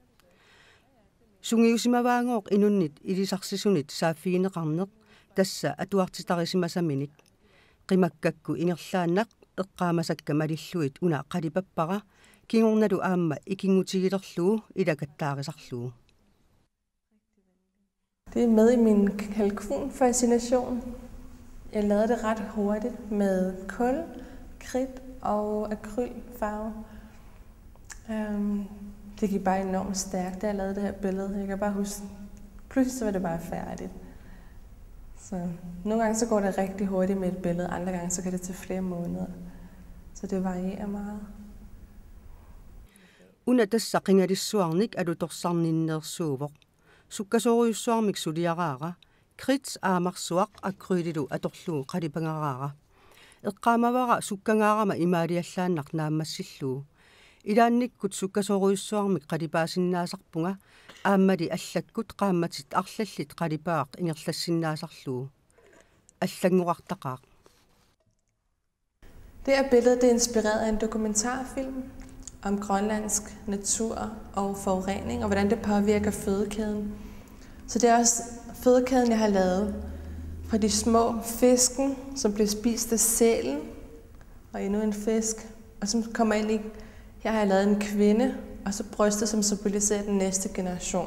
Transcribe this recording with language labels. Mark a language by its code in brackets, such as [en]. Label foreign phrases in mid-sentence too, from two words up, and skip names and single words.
[kl] Sungiusimavaangooq inunnit ilisarsisunit saaffiineqarneq tassa atuartitarisimmasaminik. Qimakkakku ingerlaannaq eqqaamasakka malilluit una qalipappara kingornalu aamma ikingutigilerlugu ilakattaarisarlugu. [da] Det er med i min kalkunfascination. Jeg lavede det ret hurtigt med kul, kridt og akrylfarve. Det gik bare enormt stærkt, da jeg lavede det her billede. Jeg kan bare huske, pludselig så var det bare færdigt. Så nogle gange så går det rigtig hurtigt med et billede, andre gange så kan det tage flere måneder. Så det varierer meget. [kl] Una tassa qingarissuarnik alutorsarninnersuuvoq. Sukkasoriussuarmik suliaraara, krits aamarsuaq akryylilu atorlugu qalipangaraara. Eqqaamavara sukkangaarama imaaliallaannaq naammassillugu. Ilaannikkut sukkasoriussuarmik qalipaasinnaasarpunga aammali allakkut qaammatit arlallit qalipaaq ingerlassinnaasarlugu. Allanguartaqaaq. [da] Det her billede det er inspireret af en dokumentarfilm om grønlandsk natur og forurening, og hvordan det påvirker fødekæden. Så det er også fødekæden, jeg har lavet fra de små fisken, som bliver spist af sælen, og endnu en fisk, og som kommer ind i, her har jeg lavet en kvinde, og så brystet, som symboliserer den næste generation.